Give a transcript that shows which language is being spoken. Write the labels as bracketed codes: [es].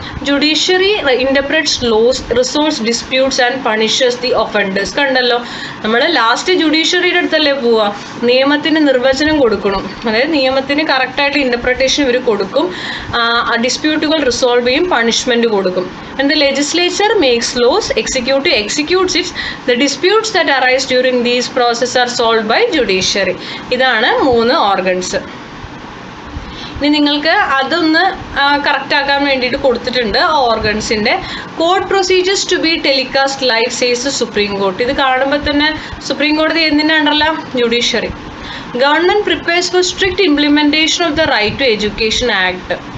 [en] Judiciary interprets laws, resolves disputes and punishes the offenders. [ml] കണ്ടല്ലോ, നമ്മൾ last ജുഡീഷ്യറിയുടെ അടുത്തല്ലേ പോവുക? നിയമത്തിന് നിർവചനം കൊടുക്കണം, അതായത് നിയമത്തിന് കറക്റ്റായിട്ട് ഇൻ്റർപ്രിട്ടേഷൻ ഇവർ കൊടുക്കും. ഡിസ്പ്യൂട്ടുകൾ റിസോൾവ് ചെയ്യും, പണിഷ്മെൻറ്റ് കൊടുക്കും. [en] And the legislature makes laws, executive executes it. The disputes that arise during these processes are solved by judiciary. [ml] ഇതാണ് 3 ഓർഗൻസ്. ഇനി നിങ്ങൾക്ക് അതൊന്ന് കറക്റ്റ് ആക്കാൻ വേണ്ടിയിട്ട് കൊടുത്തിട്ടുണ്ട് ഓർഗൻസിൻ്റെ. [en] Court procedures to be telecast live says supreme court. [ml] ഇത് കാണുമ്പോൾ തന്നെ സുപ്രീം കോടതി എന്തിൻ്റെ അണ്ടറിലാ? Judiciary. [en] Government prepares for strict implementation of the right to education act.